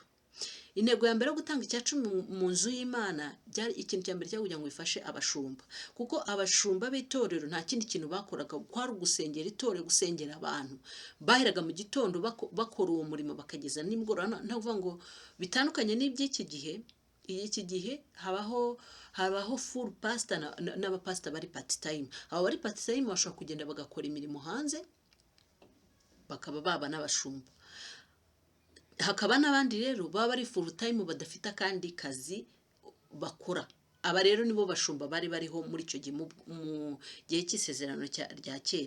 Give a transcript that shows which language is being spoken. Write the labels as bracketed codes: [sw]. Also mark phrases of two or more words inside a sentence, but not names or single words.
[rw] Intego ya mbere yo gutanga 10 mu nzu y'Imana, ikintu cya mbere kugira ngo ifashe abashumba, kuko abashumba b'itorero nta kindi kintu bakoraga kwari gusengera itorero, gusengera abantu. Baheraga mu gitondo bakora uwo murimo bakageza nimugoroba. Ntavuga ngo bitandukanye n'iby'iki gihe. Iki gihe habaho [en] full pastor [rw] n'abapastor bari [en] part time. [rw] Abo bari [en] part time [rw] bashobora kugenda bagakora imirimo hanze, bakaba baba n'abashumba. Hakaba n'abandi rero baba bari [en] full time [rw] badafite akandi kazi bakora. Aba rero nibo bashumba bari bariho muri icyo gihe mu gihe cy'isezerano rya kera.